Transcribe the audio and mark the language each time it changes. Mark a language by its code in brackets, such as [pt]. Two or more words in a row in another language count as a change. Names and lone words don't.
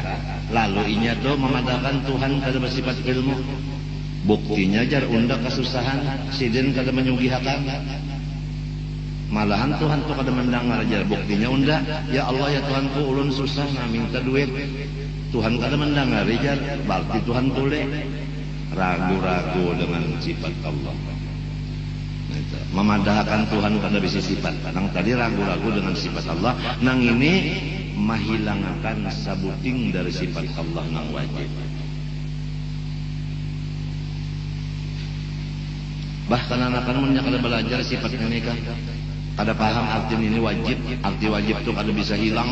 [bjn] Lalu inya tuh memadahkan Tuhan kada bersifat ilmu. Buktinya jar unda kesusahan, sidin kada menyugihakan. Malahan Tuhan tuh kada mendengar jar, buktinya unda, [ar] ya Allah [bjn] ya Tuhanku ulun susah nah minta duit. Tuhan kada mendengar jar, berarti Tuhan tule ragu-ragu dengan sifat Allah. Memadahkan Tuhan kada bisa sifat. Nang tadi ragu-ragu dengan sifat Allah, nang ini mahilangkan sabuting dari sifat Allah nang wajib. Bahkan anak-anak mun kada belajar sifat ini kan kada paham arti ini wajib, arti wajib tuh kada bisa hilang.